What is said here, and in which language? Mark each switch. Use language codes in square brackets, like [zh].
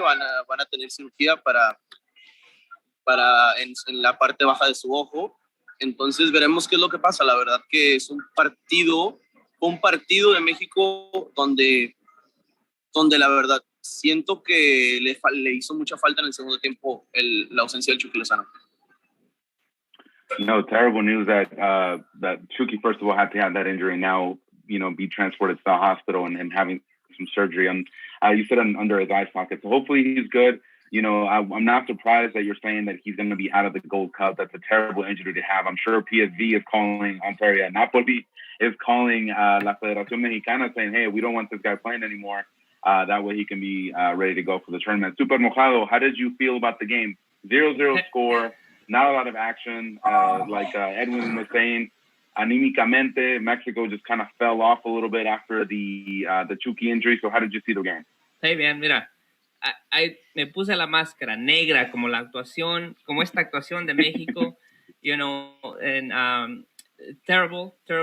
[es] Van a tener cirugía para en la parte baja de su ojo. Entonces veremos qué es lo que pasa. La verdad que es un partido de México donde la verdad siento que le hizo mucha falta en el segundo tiempo la ausencia del Chucky Lozano. [en] No, terrible news that Chucky, first of all, had to have that injury, now, be transported to the hospital and having some surgery. And you said under his eye socket. So hopefully he's good. I'm not surprised that you're saying that he's going to be out of the Gold Cup. That's a terrible injury to have. I'm sure PSV is calling, Napoli is calling La Federación Mexicana saying, hey, we don't want this guy playing anymore. That way he can be ready to go for the tournament. Super Mojado, how did you feel about the game? 0-0 score, not a lot of action. Like Edwin was saying, anímicamente, Mexico just kind of fell off a little bit after the Chucky injury. So how did you see the game? [es] Hey, bien, mira, me puse la máscara negra como esta actuación de México, [en] and terrible.